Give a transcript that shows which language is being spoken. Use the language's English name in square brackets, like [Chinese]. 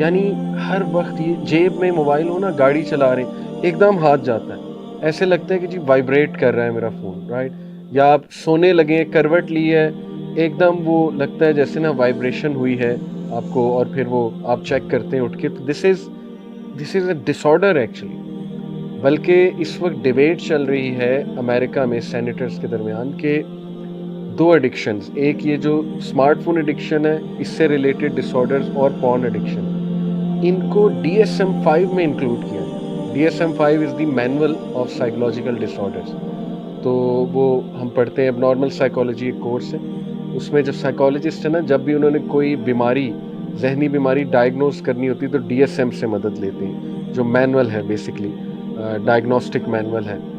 [Urdu] یعنی ہر وقت یہ جیب میں موبائل ہو نا, گاڑی چلا رہے ہیں, ایک دم ہاتھ جاتا ہے, ایسے لگتا ہے کہ جی وائبریٹ کر رہا ہے میرا فون, رائٹ, یا آپ سونے لگے, کروٹ لی ہے, ایک دم وہ لگتا ہے جیسے نا وائبریشن ہوئی ہے آپ کو, اور پھر وہ آپ چیک کرتے ہیں اٹھ کے. [English] تو this is a disorder actually. [Urdu] بلکہ اس وقت ڈیبیٹ چل رہی ہے امریکہ میں سینیٹرز کے درمیان کہ 2 ایڈکشنز, ایک یہ جو اسمارٹ فون ایڈکشن ہے, اس سے ریلیٹڈ ڈس آرڈرز, اور پارن ایڈکشن, ان کو DSM-5 میں انکلوڈ کیا ہے. [English] DSM-5 is the manual of psychological disorders. [Urdu] تو وہ ہم پڑھتے ہیں, اب نارمل سائیکالوجی ایک کورس ہے, اس میں جو سائیکالوجسٹ ہے نا, جب بھی انہوں نے کوئی بیماری, ذہنی بیماری ڈائگنوز کرنی ہوتی ہے تو DSM سے مدد لیتے ہیں, جو مینول ہے بیسکلی ڈائگنوسٹک مینول ہے.